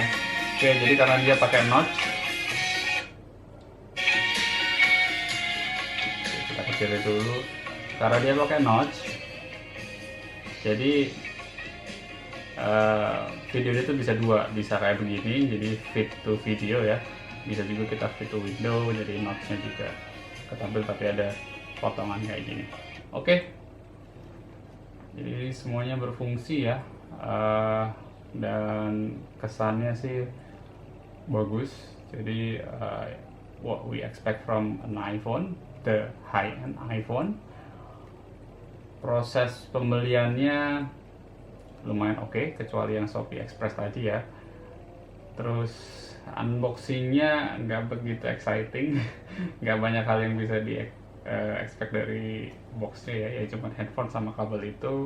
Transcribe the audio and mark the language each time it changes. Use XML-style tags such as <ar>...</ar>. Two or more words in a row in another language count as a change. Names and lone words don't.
<id>Oke, jadi karena dia pakai notch, kita kecilin dulu. Karena dia pakai notch, jadi video itu bisa dua, bisa kayak begini, jadi</id> <en>fit to video</en> <id>ya. Bisa juga kita</id> <en>fit to window,</en> <id>jadi notchnya juga ketampil tapi ada potongan kayak gini. Oke. Jadi semuanya berfungsi ya, dan kesannya sih bagus. Jadi</id> <en>what we expect from an iPhone, the high-end iPhone.</en> <id>Proses pembeliannya lumayan oke, kecuali yang Shopee Express tadi ya. Terus unboxingnya nggak begitu exciting, nggak banyak hal yang bisa di expect dari boxnya ya cuma headphone sama kabel itu.</id>